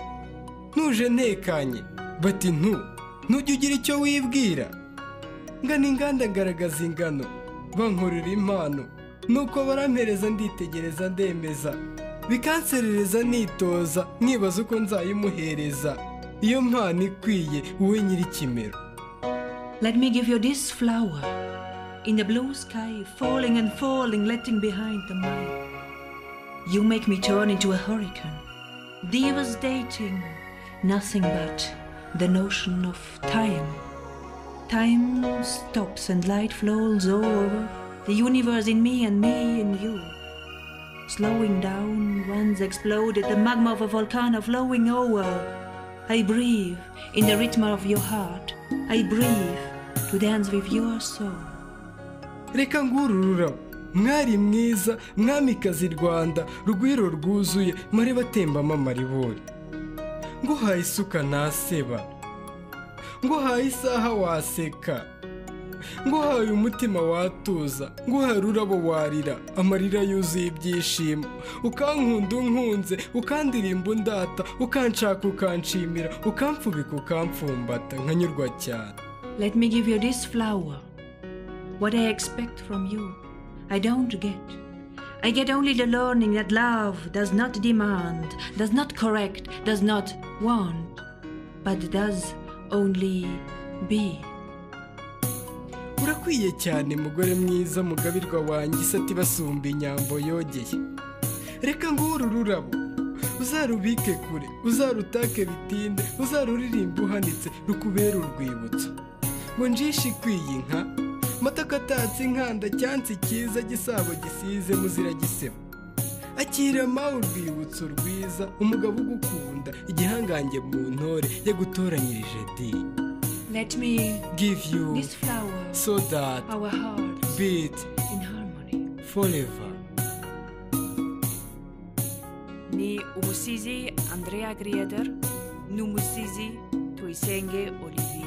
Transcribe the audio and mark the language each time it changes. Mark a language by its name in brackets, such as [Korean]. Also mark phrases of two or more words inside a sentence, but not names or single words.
[Kinyarwanda] Ntuje ntekanye bati ntujya ugira icyo wibwira. Ngana inganda ngaragaza ingano, bankorera impano, nuko barampereza nditegereza ndemeza, bikanserereza nitoza, mwibaza uko nzayimuhereza, iyo mpano ikwiye wowe nyir'ikimero. [English] Let me give you this flower. In the blue sky, falling and falling, letting behind the mile. You make me turn into a hurricane, devastating, nothing but the notion of time. Time stops and light flows over the universe in me and me in you. Slowing down, once exploded, the magma of a volcano flowing over. I breathe in the rhythm of your heart. I breathe to dance with your soul. [Kinyarwanda] Reka nguhe rurabo, mwari mwiza, mwamikazi Rwanda, rugwiro rwuzuye, mareba atembamo amaribori. Nguhaye isuka naseba, nguhaye isaha waseka, nguhaye umutima watuza, nguhaye rurabo warira, amarira yuzuye ibyishimo, ukankunda unkunze, ukandirimba undata, ukanshaka ukanshimira, ukamfubika ukamfumbata, nkanyurwa cyane. [English] Let me give you this flower. What I expect from you, I don't get. I get only the learning that love does not demand, does not correct, does not want, but does only be. [Kinyarwanda] Urakwiye cyane mugore mwiza, mugabirwa wanjye, isati basumba inyambo yogeye. Reka nguhe rurabo, uzarubike kure, uzarutake bitinde, uzaruririmba uhanitse, rukubera urwibutso. Ngo njishe ikwiye inka, mataka atatse inkanda, cyansi cyiza gisabo gisize muzira gisebo. Akira mawe urwibutso rwiza, umugabo ugukunda, igihangange mu ntore yagutoranyirije di. [English] Let me give you this flower, so that our hearts beat in harmony forever. [Kinyarwanda] Ni Umusizi Andrea Grieder, n'Umusizi Tuyisenge Oli.